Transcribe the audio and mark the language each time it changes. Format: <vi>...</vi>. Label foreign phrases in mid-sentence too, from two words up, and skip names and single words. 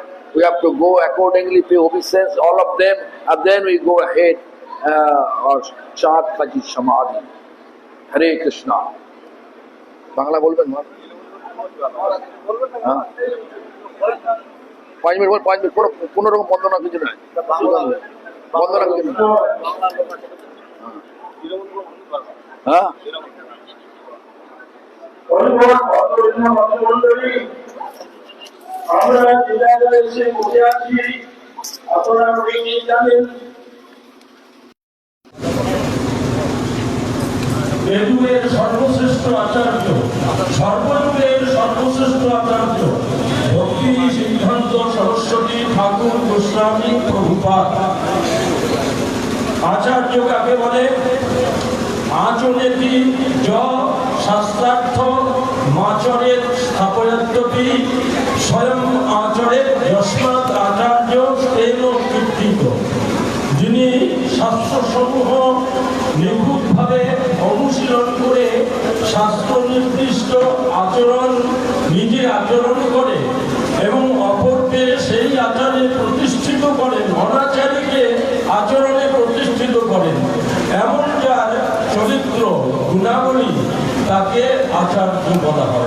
<en>We have to go accordingly, pay obeisance, all of them, and then we go ahead or chant Kaji Samadhi. Hare Krishna.</en> <bn>বাংলা বলবেন না?</bn> <en>5 minute, 5 minute,</en> <bn>কোনো রকম বন্ধ না কিছু নাই। বন্ধ না কিছু নাই। হ্যাঁ? আমরা যে জায়গায় এসে বসে আছি, আপনারা অনেকেই জানেন বেদুয়ের সর্বশ্রেষ্ঠ আচার্য, সর্বযুগের সর্বশ্রেষ্ঠ আচার্য ভক্তি সিদ্ধান্ত সরস্বতী ঠাকুর গোস্বামী প্রভুপাদ। আচার্য কাকে বলে?</bn> <sa>আচরেতি য শাস্ত্রার্থ মাচরের স্থাপয়ত্বপি স্বয়ং আচরের যস্মাৎ আচার্য তেন কীর্তিত।</sa> <bn>যিনি শাস্ত্রসমূহ ভাবে অনুশীলন করে শাস্ত্র নির্দিষ্ট আচরণ নিজে আচরণ করে এবং অপরকে সেই আচারে প্রতিষ্ঠিত করেন, অনাচারীকে আচরণে প্রতিষ্ঠিত করেন, এমন যার চরিত্র গুণাবলী তাকে আচার্য বলা হয়।</bn>